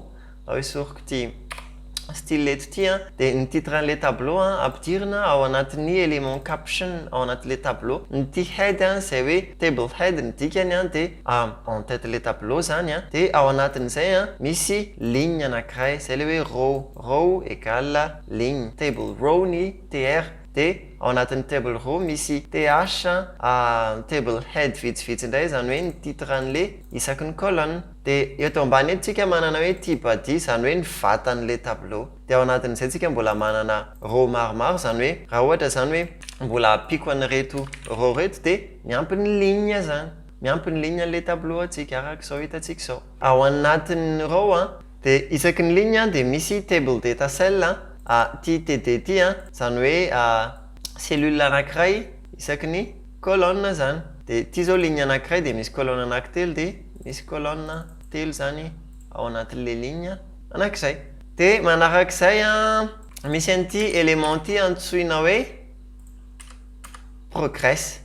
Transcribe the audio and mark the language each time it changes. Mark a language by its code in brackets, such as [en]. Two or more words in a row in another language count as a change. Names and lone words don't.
[mg] Raha isoriko ty style eto ty dia ny titre an'le tableau ampidirina ao anatin'ny élément caption ao anatin'le tableau. Ny ty head izay hoe [en] table head [mg] ny dikany dia [fr] en tête le tableau [mg] zany dia ao anatin'izay misy ligne anankiray izay le hoe row égale ligne. [en] Table row [mg] ny tr dia ao anatin'ny [en] table row [mg] misy th [en] table head [mg] vitsivitsy indray zany hoe ny titre an'le isaky ny colonne. Dia eto ambany eto tsika manana hoe tibody zany hoe ny vatan'le tableau. Dia ao anatin'izay tsika mbola manana row maromaro zany hoe raha ohatra zany hoe mbola apiko an'ireto row reto dia miampy ny ligne zany. Miampy ny ligne an'le tableau atsika arak'izao hitantsika izao. Ao anatin'ny row dia isaky ny ligne dia misy [en] table data cell [mg] ty tdd zany hoe cellule anankiray isaky ny colonne zany. Dia ty zao ligne anankiray dia misy colonne anankitelo dia misy colonne telo zany ao anatin'le ligne anankiray. Dia manarak'izay misy an'ity élément ty antsoina hoe progress.